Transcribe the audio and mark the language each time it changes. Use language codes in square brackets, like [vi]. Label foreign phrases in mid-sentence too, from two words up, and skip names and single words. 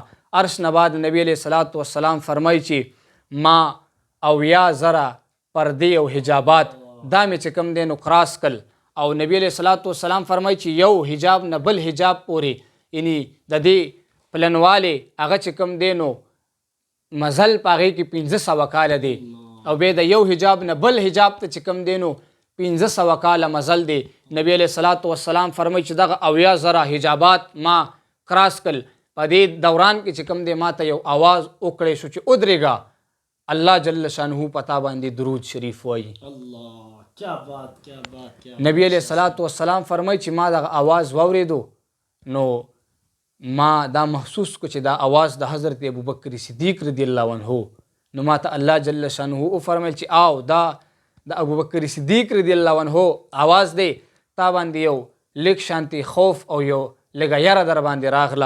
[ps] عرش نه بعد نبی [ar] علیه الصلاة والسلام [ps] فرمایي چې ما 90,000 پردې او حجابات دا مې چې کوم دی نو کراس کړل او نبی [ar] علیه الصلاۃ والسلام [ps] فرمایي چې یو حجاب نه بل حجاب پورې یعنی د دې پلنواله هغه چې کوم دی نو مزل په هغې کې 1500 کاله دی او بیا د یو حجاب نه بل حجاب ته چې کوم دی نو 1500 کاله مزل دی. نبی [ar] علیه الصلاۃ والسلام [ps] فرمایي چې دغه 80,000 حجابات ما کراس کړل. په دې دوران کې چې کوم دی ما ته یو آواز وکړی شو چې ودرېږه، الله [ar] جل شانه [ps] پتا باندې درود شریف وایي. [ur] الله کیا بات کیا بات کیا. [ps] نبی [ar] علیه الصلاۃ والسلام [ps] فرمایي چې ما دغه آواز واورېدو نو ما دا محسوس کو چې دا آواز د حضرت ابوبکر صدیق [ar] رضی الله عنه. [ps] نو ما ته الله [ar] جل شانه [ps] فرمایل چې آو دا د ابوبکر صدیق [ar] رضی الله عنه [ps] آواز دی، تا باندې یو لږ شانتي خوف او یو لږه یره در باندې راغله.